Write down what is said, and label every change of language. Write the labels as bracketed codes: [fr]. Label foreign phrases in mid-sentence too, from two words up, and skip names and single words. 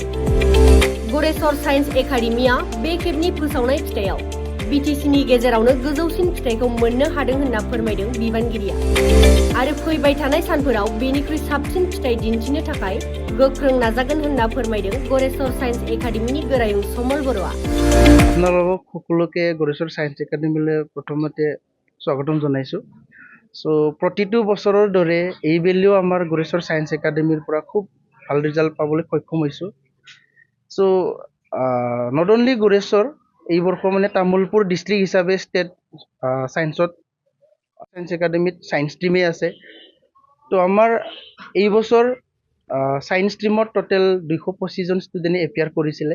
[brx] गरेस्वर साइन्स एकाडेमीया बे खेबनि फोसावनाय फिथाइयाव BTCनि गेजेरावनो गोजौसिन फिथाइखौ मोननो हादों होनना फोरमायदों बिबानगिरिया आरो फैबाय थानाय सानफोराव बेनिख्रुइ साबसिन फिथाइ दिन्थिनो थाखाय गोख्रों नाजागोन होनना फोरमायदों गरेस्वर साइन्स एकाडेमीनि गोरायुं समल बर'आ। [as] আপোনালোকক সকলোকে गरेस्वर साइन्स एकाडेमीলৈ প্ৰথমতে স্বাগতম জনাইছো। প্ৰতিটো বছৰৰ দৰে এইবেলিও আমাৰ गरेस्वर साइन्स एकाडेमीৰ পৰা খুব ভাল ৰিজাল্ট পাবলৈ সক্ষম হৈছোঁ। [en] not only [as] गरेस्वर এই বৰ্ষ মানে তামুলপুৰ ডিষ্ট্ৰিক্ট হিচাপে ষ্টেট সায়েন্স একাডেমীত [en] science streamেই [as] আছে। আমাৰ এই বছৰ [en] science streamত total [as] 225 জন [en] studentে appear [as] কৰিছিলে।